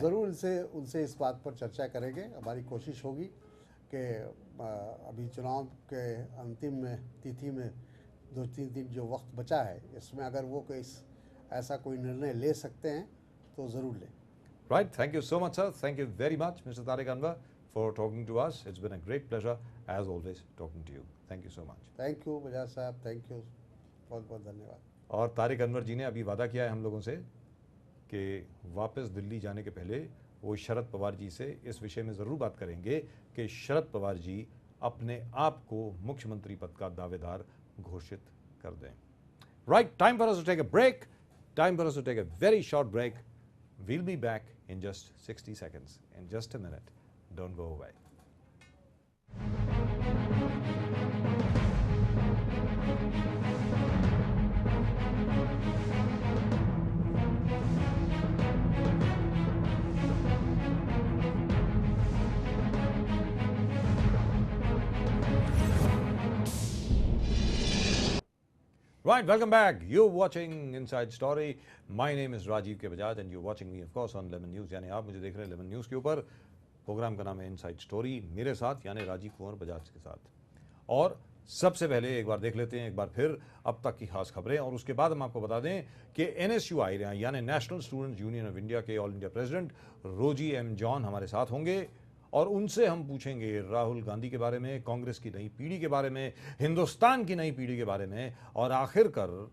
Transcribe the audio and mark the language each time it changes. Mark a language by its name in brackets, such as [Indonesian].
[Hindi] हम ज़रूर उनसे इस बात पर चर्चा करेंगे। हमारी कोशिश होगी कि अभी चुनाव के अंतिम तिथि में 2-3 दिन जो वक्त बचा है, इसमें अगर वो ऐसा कोई निर्णय ले सकते हैं तो ज़रूर लें। [English] Right, thank you so much sir, thank you very much mister Tariq Anwar for talking to us. It's been a great pleasure, as always, talking to you. Thank you so much. Thank you [Hindi] Bajaj साहब, thank you, बहुत बहुत धन्यवाद। और तारिक अनवर जी ने अभी वादा किया है हम लोगों से कि वापस दिल्ली जाने के पहले वो शरद पवार जी से इस विषय में ज़रूर बात करेंगे कि शरद पवार जी अपने आप को मुख्यमंत्री पद का दावेदार घोषित कर दें। [English] Right, time for us to take a break. Time for us to take a very short break. We'll be back in just 60 seconds. In just a minute. Don't go away. Right, welcome back. You're watching Inside Story. My name is Rajiv K. Bajaj and you're watching me of course on Lemon News. [Hindi] यानी आप मुझे देख रहे हैं Lemon News के ऊपर। Programme का नाम है Inside Story, मेरे साथ यानी राजीव कुंवर बजाज के साथ। और सबसे पहले एक बार देख लेते हैं एक बार फिर अब तक की खास खबरें, और उसके बाद हम आपको बता दें कि NSUI यानी national students union of India के ऑल इंडिया प्रेसिडेंट रोजी एम जॉन हमारे साथ होंगे और उनसे हम पूछेंगे राहुल गांधी के बारे में, कांग्रेस की नई पीढ़ी के बारे में, हिंदुस्तान की नई पीढ़ी के बारे में, और आखिरकार